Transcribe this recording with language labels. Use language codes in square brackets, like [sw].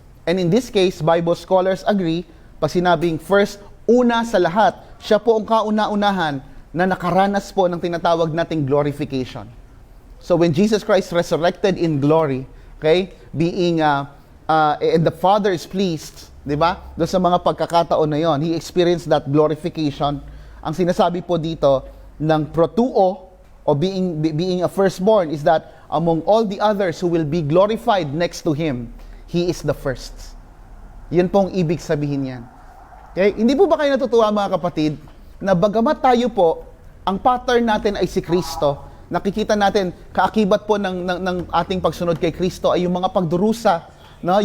[en] And in this case, Bible scholars agree, [tl] pag sinabing first, una sa lahat, siya po ang kauna-unahan na nakaranas po ng tinatawag nating glorification. [en] So when Jesus Christ resurrected in glory, okay, and the Father is pleased, di ba? [tl] Doon sa mga pagkakataon na yon, [en] He experienced that glorification. [tl] Ang sinasabi po dito ng protuo, o [en] being a firstborn, is that among all the others who will be glorified next to Him, He is the first. [tl] Yun pong ibig sabihin yan. Okay? Hindi po ba kayo natutuwa mga kapatid, na bagamat tayo po, ang pattern natin ay si Kristo, nakikita natin, kaakibat po ng ating pagsunod kay Kristo ay yung mga pagdurusa, no?